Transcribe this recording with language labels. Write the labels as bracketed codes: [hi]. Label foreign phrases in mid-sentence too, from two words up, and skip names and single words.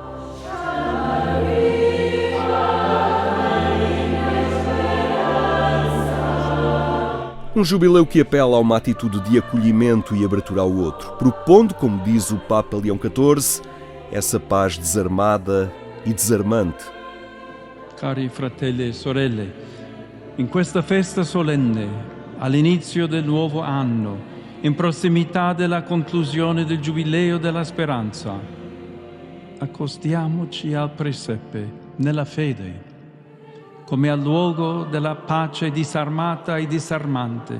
[pt] Um jubileu que apela a uma atitude de acolhimento e abertura ao outro, propondo, como diz o Papa Leão XIV, essa paz desarmada e desarmante. [it] Cari fratelli e sorelle, In questa festa solenne, all'inizio del nuovo anno, in prossimità della conclusione del Giubileo della Speranza, accostiamoci al presepe nella fede, come al luogo della pace disarmata e disarmante